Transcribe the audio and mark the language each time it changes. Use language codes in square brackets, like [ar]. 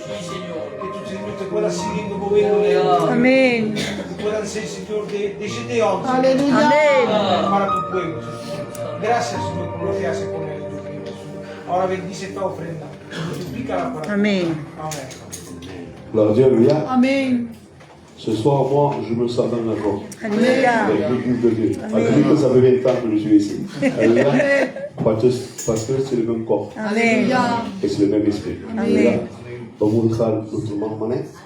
[es] Que tu, Señor, te puedas seguir moviendo en ellos. Amén. Que puedan ser, Señor, de Gedeón. Aleluya. Amén. Para tu pueblo, Señor. Gracias, Señor, por lo que haces con ellos, Jesús. Ahora bendice esta ofrenda. Multiplícala para Amén. Amén. [fr] Gloire à Dieu, alléluia. Amen. Ce soir, moi, je me sens dans la joie. Alléluia. Avec l'église de Dieu. Malgré que ça fait 20 ans que je suis ici. Alléluia. Parce que c'est le même corps. [es] Amén. [fr] Et c'est le même esprit. Alléluia. [es] Vamos a dejar nuestro hermano Mané.